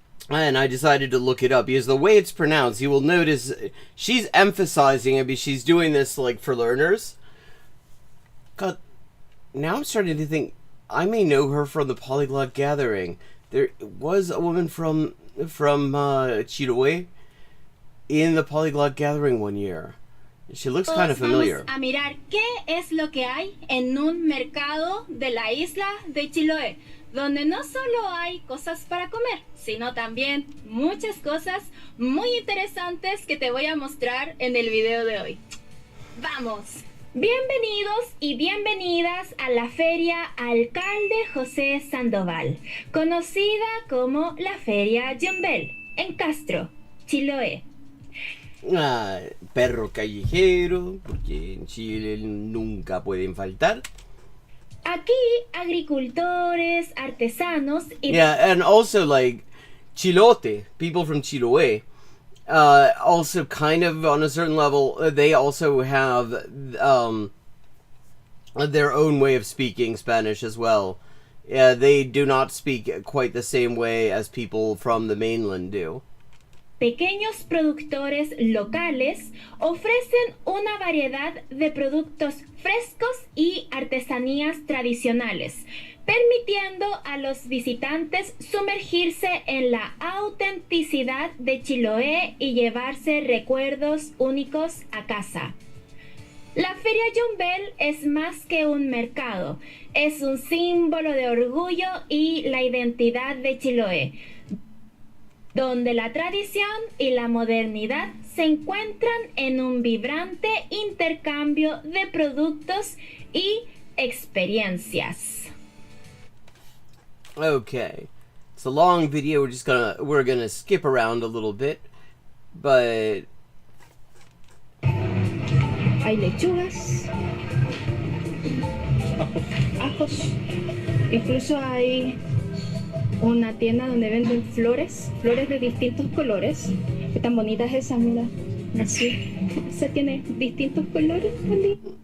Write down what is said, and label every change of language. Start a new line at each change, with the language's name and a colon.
English: And I decided to look it up because the way it's pronounced, you will notice she's emphasizing it because she's doing this like for learners. God, now I'm starting to think I may know her from the Polyglot Gathering. There was a woman from Chiloé in the Polyglot Gathering one year. She looks kind of familiar.
Spanish: Vamos a mirar qué es lo que hay en un mercado de la isla de Chiloé, donde no solo hay cosas para comer, sino también muchas cosas muy interesantes que te voy a mostrar en el video de hoy. ¡Vamos! Bienvenidos y bienvenidas a la Feria Alcalde José Sandoval, conocida como la Feria Jumbel, en Castro, Chiloé. Ah, perro callejero, porque en Chile nunca pueden faltar. Aquí, agricultores, artesanos y...
English: Yeah, and also like Chilote, people from Chiloé, also kind of on a certain level, they also have their own way of speaking Spanish as well. They do not speak quite the same way as people from the mainland do.
Spanish: pequeños productores locales ofrecen una variedad de productos frescos y artesanías tradicionales, permitiendo a los visitantes sumergirse en la autenticidad de Chiloé y llevarse recuerdos únicos a casa. La Feria Jumbel es más que un mercado, es un símbolo de orgullo y la identidad de Chiloé, donde la tradición y la modernidad se encuentran en un vibrante intercambio de productos y experiencias.
English: Okay, it's a long video. We're gonna skip around a little bit, but
Spanish: Hay lechugas, ajos, incluso hay una tienda donde venden flores de distintos colores. Están bonitas esas, mira, así. Esa tiene distintos colores también.